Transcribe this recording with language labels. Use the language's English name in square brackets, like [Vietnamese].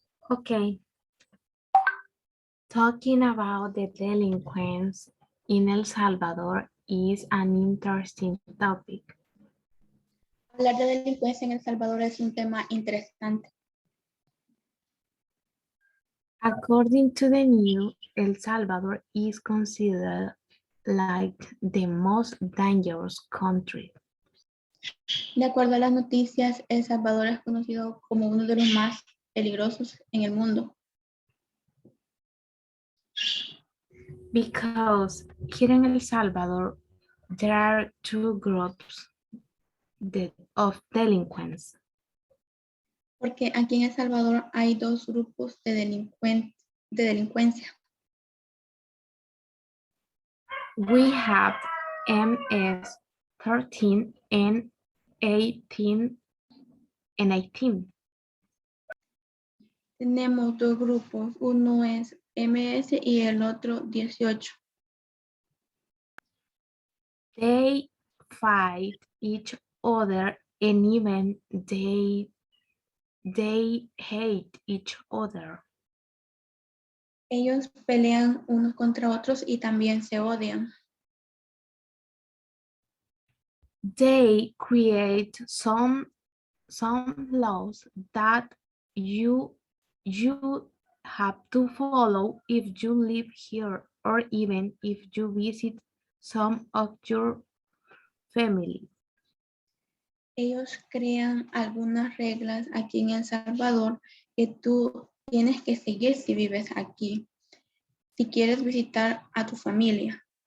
[English] Okay. Talking about the delinquents in El Salvador is an interesting topic. [Spanish] Hablar de delincuencia en El Salvador es un tema interesante. [English] According to the news, El Salvador is considered like the most dangerous country. [Spanish] De acuerdo a las noticias, El Salvador es conocido como uno de los más peligrosos en el mundo. [English] Because here in El Salvador, there are two groups of delinquents. [Spanish] Porque aquí en El Salvador hay dos grupos de delincuencia. [English] We have MS-13 and 18 and 18. [Spanish] Tenemos dos grupos, uno es MS y el otro 18. [English] They fight each other and even they hate each other. [Spanish] Ellos pelean unos contra otros y también se odian. [English] They create some laws that you have to follow if you live here or even if you visit some of your family. [Spanish] Ellos crean algunas reglas aquí en El Salvador que tú tienes que seguir si vives aquí, si quieres visitar a tu familia.